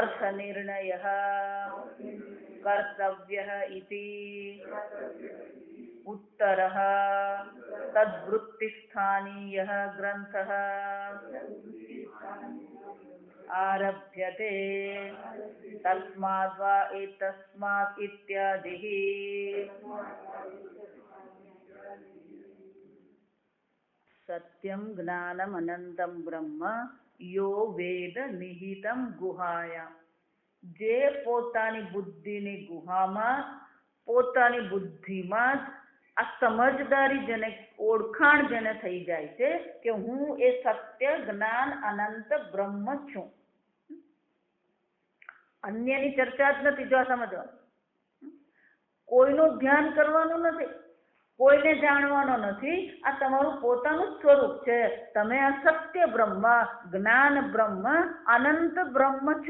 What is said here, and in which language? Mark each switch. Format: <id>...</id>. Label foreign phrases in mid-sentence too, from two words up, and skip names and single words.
<sa>अर्थनिर्णयः कर्तव्यः इति उत्तरः तद्वृत्तिस्थानीयः ग्रन्थः आरभ्यते तस्माद्वा एतस्मात् इत्यादिः। सत्यं ज्ञानम् अनंतं ब्रह्म यो वेद निहितं गुहायां।</sa> <gu>જે પોતાની બુદ્ધિની ગુહામાં પોતાની બુદ્ધિમાં આ સમજદારી જેને ઓળખાણ જેને થઈ જાય છે કે હું એ સત્ય જ્ઞાન અનંત બ્રહ્મ છું, અન્યની ચર્ચા જ નથી, જો સમજવા કોઈનું ધ્યાન કરવાનું નથી, કોઈને જાણવાનો નથી, આ તમારું પોતાનું સ્વરૂપ છે, તમે આ સત્ય બ્રહ્મ જ્ઞાન બ્રહ્મ અનંત બ્રહ્મ છો।</gu>